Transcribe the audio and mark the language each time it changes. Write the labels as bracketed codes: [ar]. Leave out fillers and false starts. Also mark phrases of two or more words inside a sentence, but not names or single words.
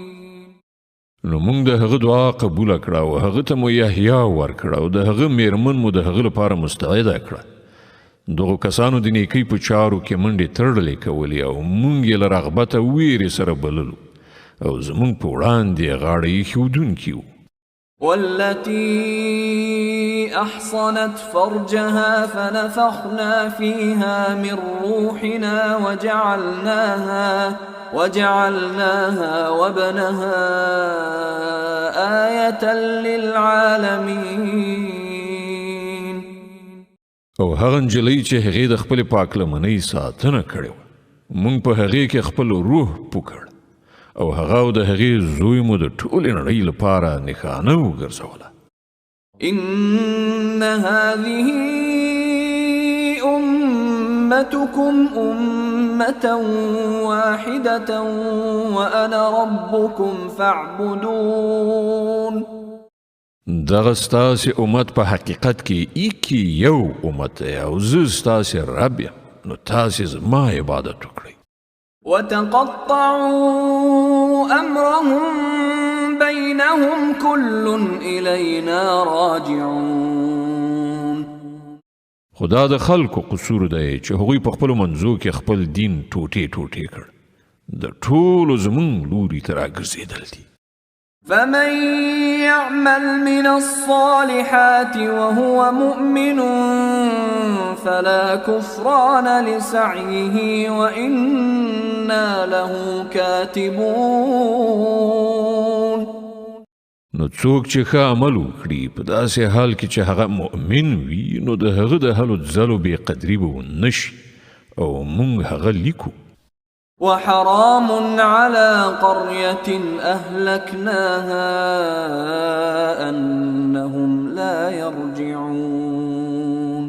[ps] نو مونږ د هغه دعا قبول کړه او هغه ته مو یحیی ورکړه او د هغه میرمن مو د هغه لپاره مستعده کړه. دغو کسانو د نیکۍ په چارو کې منډې تړلې کولې او مونږ یې له رغبته ویرې سره بللو او زمونږ په وړاندې غاړه ایښودونکي وو. [ar] والتي أحصنت فرجها فنفخنا فيها من روحنا وجعلناها وابنها آية للعالمين. [ps] او هغه نجلۍ چې هغې د خپلې پاکلمنۍ ساتنه کړې وه مونږ په هغې کې خپل روح پوکړ او هغه او د هغې زوی مو د ټولې نړۍ لپاره نښانه وګرځوله. [ar] إن هذه أمتكم أمة واحدة وأنا ربكم فاعبدون. [ps] دغه ستاسې امت په حقیقت کې ایکی یو امت دی او زه ستاسې رب یم، نو تاسې زما عبادت وکړئ. [ar] وتقطعوا أمرهم بينهم كل إلينا راجعون. [ps] خدا د خلکو قصور دی چې هغوی په خپلو منځو کې خپل دین ټوټې ټوټې کړ، د ټولو زمونږ لوري ته راګرځېدل دي. [ar] فمن يعمل من الصالحات وهو مؤمن فلا كفران لسعيه وإنا له كاتبون. [ps] نو څوک چې ښه عمل وکړي په داسې حال کې چې هغه مؤمن وي، نو د هغه د هلو ځلو بې قدري به ونه شي او موږ هغه لیکو. [ar] وحرام على قرية أهلكناها أنهم لا يرجعون.